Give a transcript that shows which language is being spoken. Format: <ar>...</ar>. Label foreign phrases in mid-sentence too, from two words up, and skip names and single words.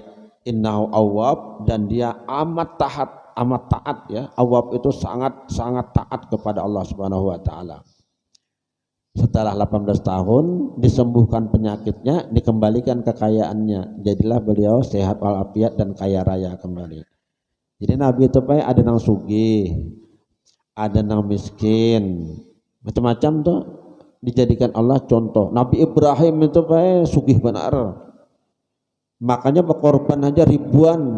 <ar>Innahu awwab,</ar> <id>dan dia amat taat ya. Awwab itu sangat taat kepada Allah</id> <ar>Subhanahu wa taala.</ar> <id>Setelah 18 tahun disembuhkan penyakitnya, dikembalikan kekayaannya, jadilah beliau sehat walafiat dan kaya raya kembali.</id> <bjn>Jadi Nabi itu Pak ada nang sugih, ada nang miskin, macam-macam tuh dijadikan Allah contoh. Nabi Ibrahim itu Pak sugih benar, makanya berkorban aja ribuan.</bjn>